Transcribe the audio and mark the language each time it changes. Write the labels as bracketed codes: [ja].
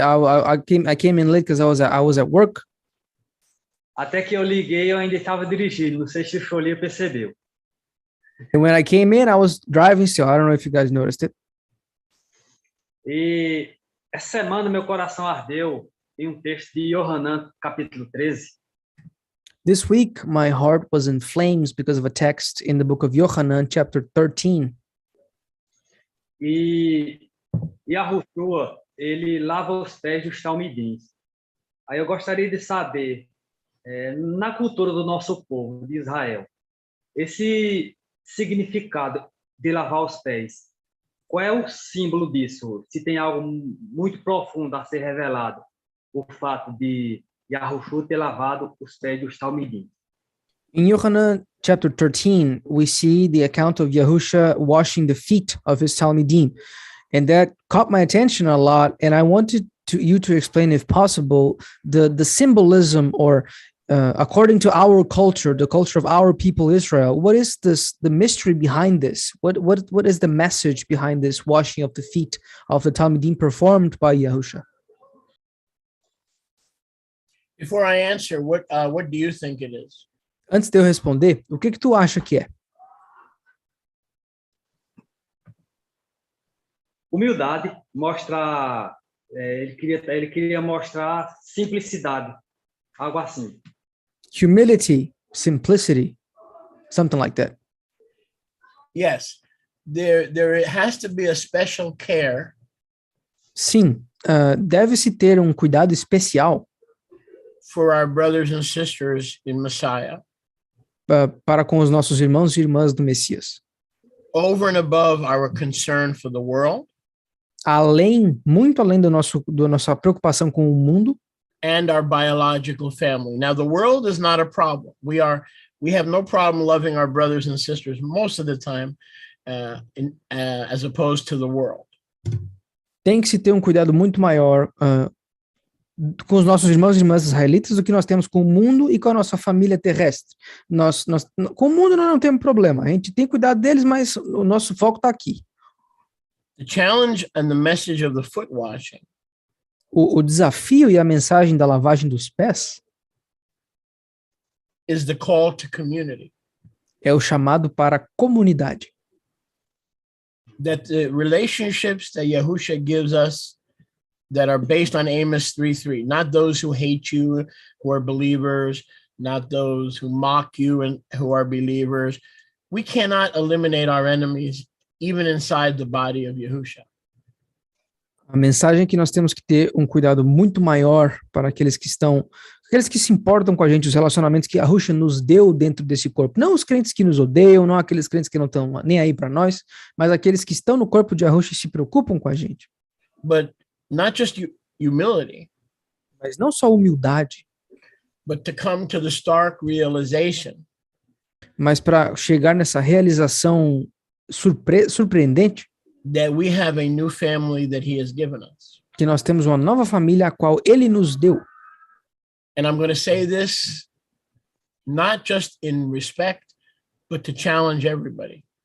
[en] I came in late because I was at work. [pt] Até que eu liguei, eu ainda estava dirigindo. Não sei se o Cholinha percebeu. [en] And when I came in, I was driving still. I don't know if you guys noticed it. [pt] E essa semana meu coração ardeu em um texto de Yohanan, capítulo 13. [en] This week, my heart was in flames because of a text in the book of Yohanan, chapter 13. [pt] E Yahushua, ele lava os pés dos talmidins. Aí eu gostaria de saber, na cultura do nosso povo, de Israel, esse significado de lavar os pés, qual é o símbolo disso? Se tem algo muito profundo a ser revelado, o fato de Yahushua ter lavado os pés dos talmidins. [en] In Yohanan chapter 13, we see the account of Yahusha washing the feet of his Talmidim. And that caught my attention a lot. And I wanted you to explain, if possible, the symbolism or according to our culture, the culture of our people Israel, what is the mystery behind this? What is the message behind this washing of the feet of the Talmidim performed by Yahusha? Before I answer, what do you think it is? [pt] Antes de eu responder, o que tu acha que é? Humildade, mostra, ele queria mostrar simplicidade, algo assim. [en] Humility, simplicity, something like that. Yes, there has to be a special care. [pt] Sim, deve-se ter um cuidado especial [en] for our brothers and sisters in Messiah. [pt] Para com os nossos irmãos e irmãs do Messias. [en] Over and above our concern for the world. [pt] Muito além da nossa preocupação com o mundo. [en] And our biological family. Now, the world is not a problem. We have no problem loving our brothers and sisters most of the time, as opposed to the world. [pt] Tem que se ter um cuidado muito maior com os nossos irmãos e irmãs israelitas do que nós temos com o mundo e com a nossa família terrestre. Com o mundo nós não temos problema. A gente tem cuidado deles, mas o nosso foco está aqui. [en] The challenge and the message of the foot washing. [pt] O desafio e a mensagem da lavagem dos pés [en] is the call to community. [pt] É o chamado para a comunidade. [en] That the relationships that Yahusha gives us that are based on Amos 3:3, not those who hate you, who are believers, not those who mock you and who are believers. We cannot eliminate our enemies even inside the body of Yahusha. [pt] A mensagem é que nós temos que ter um cuidado muito maior para aqueles que se importam com a gente, os relacionamentos que Yahusha nos deu dentro desse corpo. Não os crentes que nos odeiam, não aqueles crentes que não estão nem aí para nós, mas aqueles que estão no corpo de Yahusha e se preocupam com a gente. [en] But not just humility, [pt] mas não só humildade, [en] but to come to the stark realization, [pt] mas para chegar nessa realização surpreendente, [en] that we have a new family that he has given us. [pt] Que nós temos uma nova família a qual ele nos deu. [en] And I'm going to say this not just in respect, but to challenge everybody.